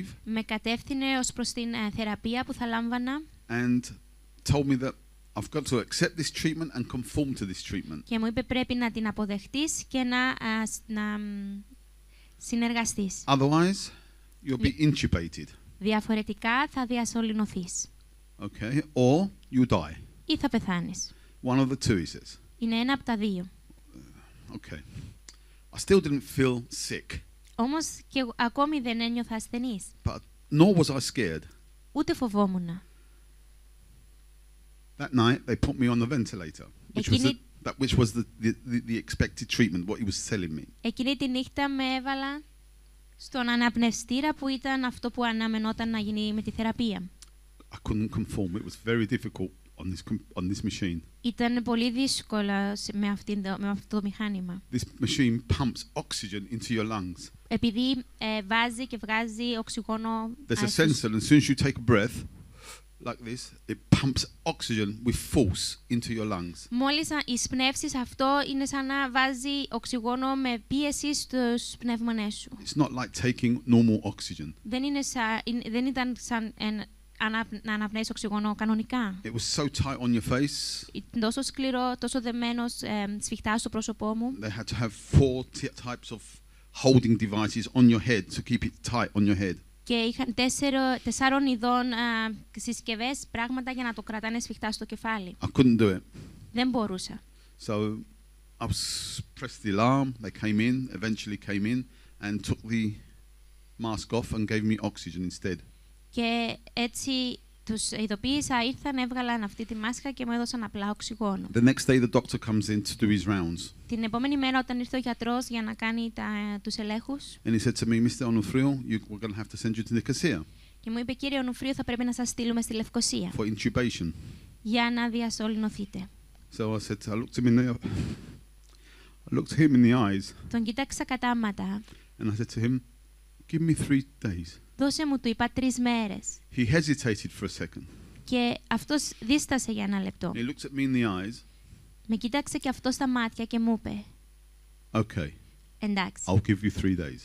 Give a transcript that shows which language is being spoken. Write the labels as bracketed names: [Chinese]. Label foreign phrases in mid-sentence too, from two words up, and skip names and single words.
[Greek] Με κατεύθυνε ως προς την θεραπεία που θα λάμβανα. [English] And told me that I've got to accept this treatment and conform to this treatment. [Greek] Και μου είπε πρέπει να την αποδεχτείς και να συνεργαστείς. [English] Otherwise, you'll be intubated. [Greek] Διαφορετικά θα διασωληνωθείς. [English] Okay? Or you die. [Greek] Ή θα πεθάνεις. [English] One of the two, he says. [Greek] Είναι ένα από τα δύο. [English] Okay. I still didn't feel sick. [Greek] Όμως και ακόμη δεν ένιωθα ασθενής. [English] But nor was I scared. [Greek] Ούτε φοβόμουνα. [English] That night, they put me on the ventilator, which was the expected treatment, what he was telling me. [Greek] Εκείνη τη νύχτα με έβαλα στον αναπνευστήρα που ήταν αυτό που αναμενόταν να γίνει με τη θεραπεία. [English] I couldn't conform. It was very difficult on this machine. [Greek] Ήταν πολύ δύσκολο με αυτό το μηχάνημα. [English] This machine pumps oxygen into your lungs. [Greek] Επειδή βάζει και βγάζει οξυγόνο. [English] There's a sensor, and as soon as you take a breath, like this, it pumps oxygen with force into your lungs. [Greek] Μόλις εισπνεύσεις, αυτό είναι σαν να βάζει οξυγόνο με πίεση στους πνεύμονές σου. [English] It's not like taking normal oxygen. [Greek] Δεν ήταν σαν να αναπνέεις οξυγόνο κανονικά. [English] It was so tight on your face. [Greek] Ήταν τόσο σκληρό, τόσο δεμένος σφιχτά στο πρόσωπό μου. [English] They had to have 4 types of holding devices on your head to keep it tight on your head. [Greek] Και είχαν 4 ειδών συσκευές, πράγματα για να το κρατάνε σφιχτά στο κεφάλι. [English] I couldn't do it. [Greek] Δεν μπορούσα. [English] So I pressed the alarm. They came in, eventually came in and took the mask off and gave me oxygen instead. [Greek] Και έτσι τους ειδοποίησα, ήρθαν, έβγαλαν αυτή τη μάσκα και μου έδωσαν απλά οξυγόνο. [English] The next day the doctor comes in to do his rounds. [Greek] Την επόμενη μέρα όταν ήρθε ο γιατρός για να κάνει τους ελέγχους. [English] And he said to me, Mr. Onufrio, we're going to have to send you to Nicosia. [Greek] Και μου είπε, κύριε Ονουφρίο, θα πρέπει να σας στείλουμε στη Λευκοσία. [English] For intubation. [Greek] Για να διασωληνωθείτε. [English] So I said, I looked him in the eyes. [Greek] Τον κοίταξα κατάματα. [English] And I said to him, give me 3 days. [Greek] Δώσε μου, του είπα, 3 μέρες. [English] He hesitated for a second. [Greek] Και αυτός δίστασε για ένα λεπτό. [English] He looked at me in the eyes. [Greek] Με κοίταξε και αυτό στα μάτια και μου είπε, [English] Okay. [Greek] εντάξει, [English] I'll give you 3 days.